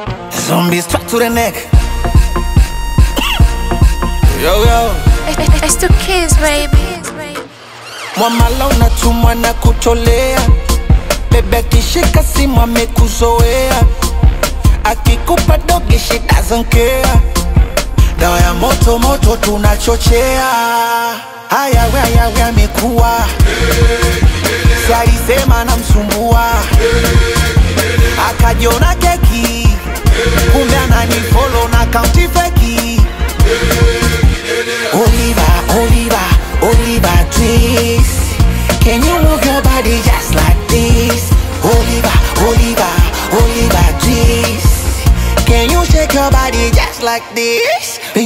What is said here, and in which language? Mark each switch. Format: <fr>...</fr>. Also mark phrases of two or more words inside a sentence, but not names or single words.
<en>Zombies strapped to the neck. Yo, yo. It's, it's the kids, baby.</en> <sw>Mwamala unatumwa na kutolea. Bebe akishika simu amekuzoea. Akikupa dogi,</sw> <en>she doesn't care.</en> <sw>Dawa ya moto moto tunachochea. Haya, we, haya, we, amekuwa. Si alisema namsumbua. Akajiona keki. Kumbe ananifollow na akaunti feki.</sw> <en>Oliver, Oliver, Oliver Twist. Can you move your body just like this? Oliver, Oliver, Oliver Twist. Can you shake your body just like this?</en>